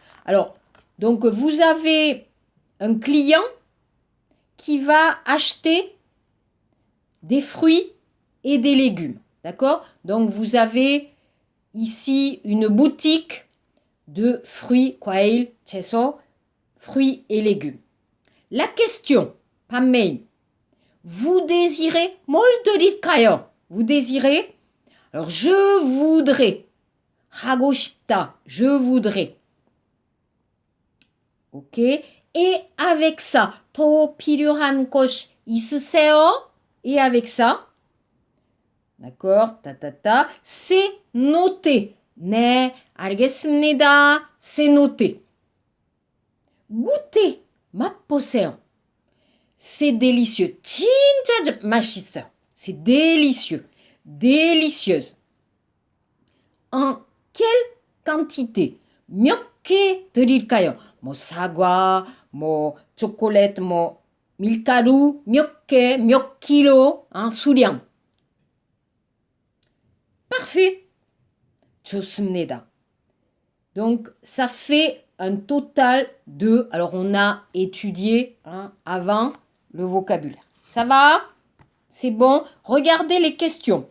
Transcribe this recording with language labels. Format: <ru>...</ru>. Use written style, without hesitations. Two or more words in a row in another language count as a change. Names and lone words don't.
<fr>Alors, donc vous avez un client qui va acheter des fruits et des légumes. D'accord? Donc, vous avez ici une boutique de fruits,</fr> <ko>과일, 채소,</ko> <fr>fruits et légumes. La question, 판메인, vous désirez,</fr> <ko>뭘 드릴까요?</ko> <fr>Vous désirez? Alors, je voudrais.</fr> <ko>하고 싶다,</ko> <fr>je voudrais. Ok? Et avec ça,</fr> <ko>더 필요한 것 있으세요?</ko> <fr>Et avec ça, d'accord, c'est noté.</fr> <ko>네, 알겠습니다.</ko> <fr>C'est noté.</fr> <ko>goûter, 맛보세요.</ko> <fr>C'est délicieux.</fr> <ko>진짜 맛있어요.</ko> <fr>C'est délicieux. Délicieuse. En quelle quantité?</fr> <ko>몇 개 드릴까요? 뭐 사과, 뭐 초콜릿, 뭐 밀가루 몇 개, 몇 킬로, 수량.</ko> <fr>Parfait. 좋습니다. Donc, ça fait un total de... Alors, on a étudié avant le vocabulaire. Ça va? C'est bon? Regardez les questions.</fr>